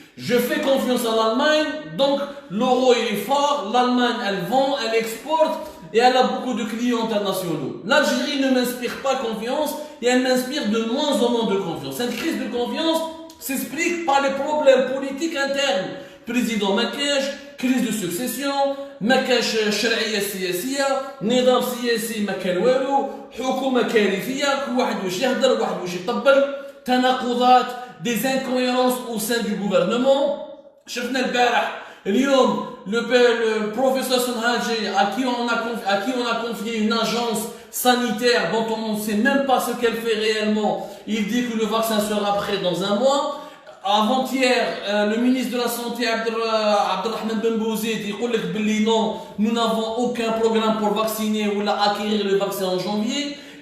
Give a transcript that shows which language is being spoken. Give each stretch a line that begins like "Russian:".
French: Je fais confiance à l'Allemagne, donc l'euro est fort, l'Allemagne elle vend, elle exporte et elle a beaucoup de clients internationaux. L'Algérie ne m'inspire pas confiance et elle m'inspire de moins en moins de confiance. Cette crise de confiance s'explique par les problèmes politiques internes.
Arabic: Président Makash, crise de succession, Makash شرعية سياسية, نظام سياسي ما كان والو, حكومة كارثية, كل واحد واش يهدر, واحد واش يطبل, تناقضات,
French: des incohérences au sein du gouvernement.
Arabic: شفنا البارح اليوم
French: le professeur Sonhaji à qui on a confié une agence sanitaire dont on ne sait même pas ce qu'elle fait réellement. Il dit que le vaccin sera prêt dans un mois. Avant-hier, le ministre de la Santé, Abdelrahman Ben Bouzid, dit non, nous n'avons aucun programme pour vacciner ou acquérir le vaccin en janvier.